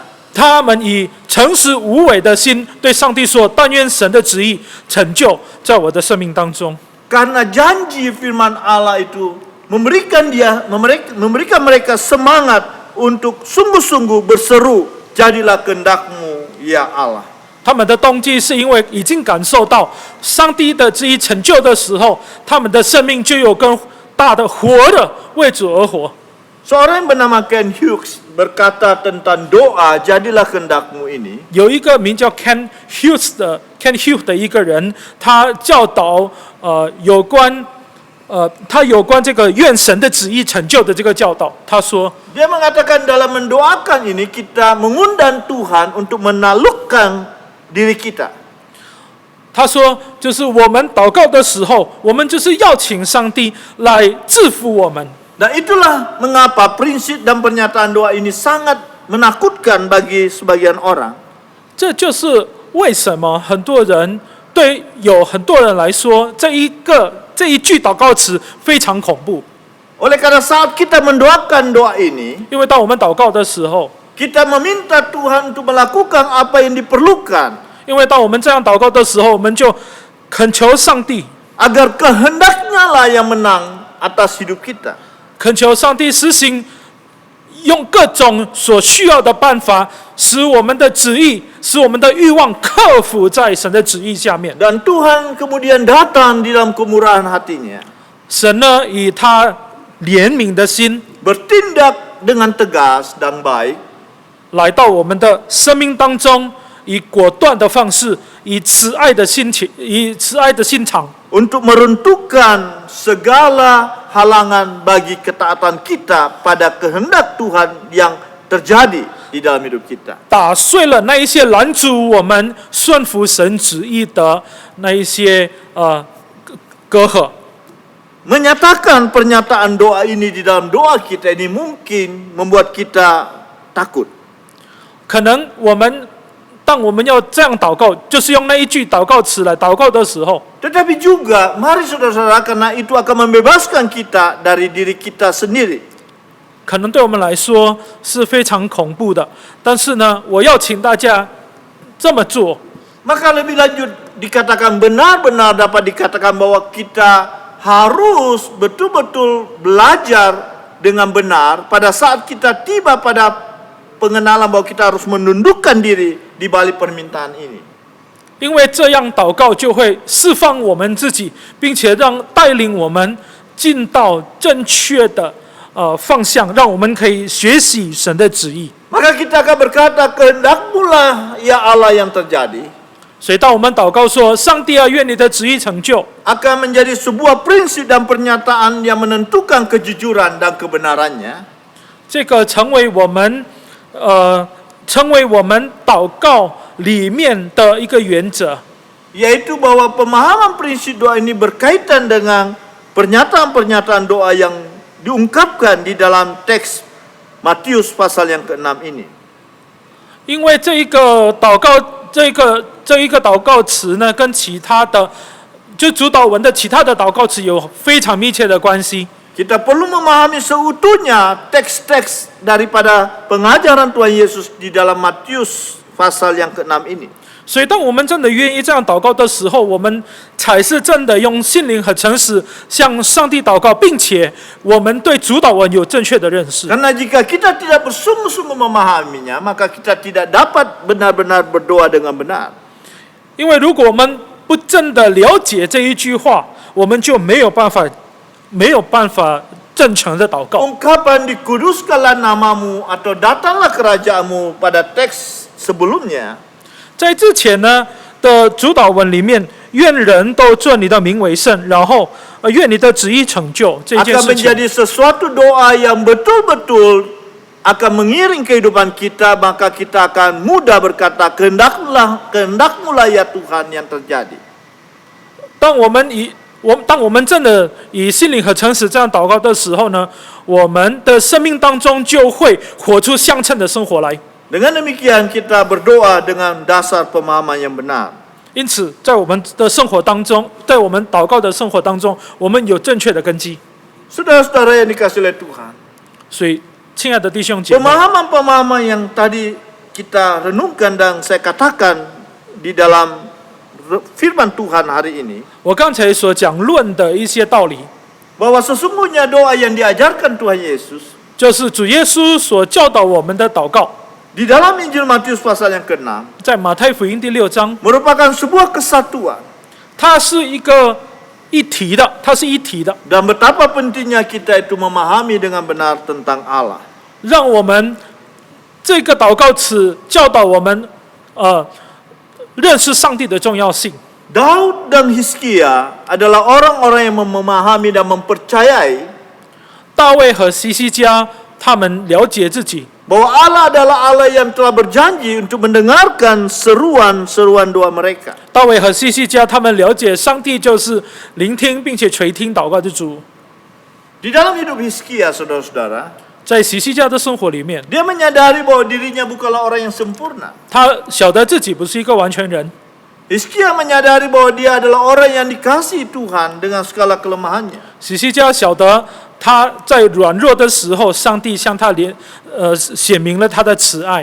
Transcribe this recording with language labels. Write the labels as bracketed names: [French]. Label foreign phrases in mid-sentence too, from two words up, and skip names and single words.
[Chinese] 他们以诚实无伪的心对上帝说：“但愿神的旨意成就在我的生命当中。” [Indonesian] Karena janji firman Allah itu memberikan mereka semangat untuk sungguh-sungguh berseru, jadilah kehendakmu ya Allah. [Chinese] 他们的动机是因为已经感受到上帝的旨意成就的时候，他们的生命就有更大的活的为主而活。 [Indonesian] Seorang yang bernama Ken Hughes berkata tentang doa, jadilah kehendakmu ini. [Chinese] 有一个名叫 Ken Hughes 的一个人，他教导有关他有关这个愿神的旨意成就的这个教导，他说， [Indonesian] Dia mengatakan dalam mendoakan ini kita mengundang Tuhan untuk menaklukkan diri kita. [Chinese] 他说，就是我们祷告的时候，我们就是要请上帝来制服我们。 [Indonesian] Dan itulah mengapa prinsip dan pernyataan doa ini sangat menakutkan bagi sebagian orang. [Chinese] 这就是为什么很多人有很多人来说，这一句祷告词非常恐怖。 [Indonesian] Oleh karena saat kita mendoakan doa ini, [Chinese] 因为当我们祷告的时候， [Indonesian] kita meminta Tuhan untuk melakukan apa yang diperlukan [Chinese] 因为当我们这样祷告的时候，我们就恳求上帝， [Indonesian] agar kehendaknya lah yang menang atas hidup kita. [Chinese] 恳求上帝实行，用各种所需要的办法，使我们的旨意，使我们的欲望克服在神的旨意下面。 [Indonesian] Dan Tuhan kemudian datang di dalam kemurahan hatinya, [Chinese] 神呢，以他怜悯的心， [Indonesian] bertindak dengan tegas dan baik, [Chinese] 来到我们的生命当中，以果断的方式，以慈爱的心肠， [Indonesian] untuk meruntuhkan segala halangan bagi ketaatan kita pada kehendak Tuhan yang terjadi di dalam hidup kita. [Chinese] 打碎了那一些拦阻我们顺服神旨意的那一些隔阂。 [Indonesian] Menyatakan pernyataan doa ini di dalam doa kita ini mungkin membuat kita takut. [Chinese] 可能当我们要这样祷告，就是用那一句祷告词来祷告的时候， [Indonesian] Tetapi juga, mari saudara-saudara, karena itu akan membebaskan kita dari diri kita sendiri. [Chinese] 可能对我们来说是非常恐怖的。但是呢，我要请大家这么做。 [Indonesian] Maka lebih lanjut dikatakan benar-benar dapat dikatakan bahwa kita harus betul-betul belajar dengan benar pada saat kita tiba pada pengenalan bahwa kita harus menundukkan diri di balik permintaan ini. [Chinese] 因为这样祷告就会释放我们自己，并且带领我们进到正确的方向，让我们可以学习神的旨意。 [Indonesian] Maka kita akan berkata, kehendak-Mu lah ya Allah yang terjadi. [Chinese] 所以当我们祷告说，上帝啊，愿你的旨意成就， [Indonesian] akan menjadi sebuah prinsip dan pernyataan yang menentukan kejujuran dan kebenarannya. [Chinese] 这个成为我们祷告里面的一个原则， [Indonesian] Yaitu bahwa pemahaman prinsip doa ini berkaitan dengan pernyataan-pernyataan doa yang diungkapkan di dalam teks Matius pasal yang ke-6 ini. [Chinese] 因为这一个祷告词呢，跟其他的就主导文的其他的祷告词有非常密切的关系。 [Indonesian] Kita perlu memahami seutuhnya teks-teks daripada pengajaran Tuhan Yesus di dalam Matius pasal yang ke-6 ini. [Chinese] 所以，当我们真的愿意这样祷告的时候，我们才是真的用心灵和诚实向上帝祷告，并且我们对主导文有正确的认识。 [Indonesian] Karena jika kita tidak bersungguh-sungguh memahaminya, maka kita tidak dapat benar-benar berdoa dengan benar. [Chinese] 因为如果我们不真的了解这一句话，我们就没有办法正常的祷告。 [Indonesian] Ungkapan dikuduskanlah namamu atau datanglah kerajaanmu pada teks sebelumnya [Chinese] 在之前呢的主导文里面，愿人都尊你的名为圣，然后愿你的旨意成就这件 akan 事情。 [Indonesian] menjadi sesuatu doa yang betul-betul akan mengiring kehidupan kita, maka kita akan mudah berkata, kehendakmu lah ya Tuhan yang terjadi. [Chinese] 当我们真的以心灵和诚实这样祷告的时候呢，我们的生命当中就会活出相称的生活来。 [Indonesian] Dengan demikian kita berdoa dengan dasar pemahaman yang benar. [Chinese] 因此，在我们的生活当中，在我们祷告的生活当中，我们有正确的根基。 [Indonesian] Saudara-saudara yang dikasihi oleh Tuhan, [Chinese] 所以，亲爱的弟兄姐妹， [Indonesian] pemahaman-pemahaman yang tadi kita renungkan dan saya katakan di dalam firman Tuhan hari ini, [Chinese] 我刚才所讲论的一些道理， [Indonesian] bahwa sesungguhnya doa yang diajarkan Tuhan Yesus [Chinese] 就是主耶稣所教导我们的祷告， [Indonesian] di dalam Injil Matius pasal yang ke-6 [Chinese] 在马太福音第6章， [Indonesian] merupakan sebuah kesatuan [Chinese] 它是一体的，它是一体的， [Indonesian] dan betapa pentingnya kita itu memahami dengan benar tentang Allah. [Chinese] 让我们这个祷告词教导我们认识上帝的重要性。 [Indonesian] Daud dan Hizkia adalah orang-orang yang memahami dan mempercayai [Chinese] 大卫和希西家他们了解自己， [Indonesian] bahwa Allah adalah Allah yang telah berjanji untuk mendengarkan seruan-seruan doa mereka. [Chinese] 大卫和希西家他们了解上帝就是聆听并且垂听祷告的主。 [Indonesian] Di dalam hidup Hizkia, saudara-saudara, [Chinese] 在希西家的生活里面， [Indonesian] dia menyadari bahwa dirinya bukanlah orang yang sempurna. [Chinese] 他晓得自己不是一个完全人。 [Indonesian] Hizkia menyadari bahwa dia adalah orang yang dikasihi Tuhan dengan segala kelemahannya. [Chinese] 希西家晓得他在软弱的时候，上帝向他显明了他的慈爱。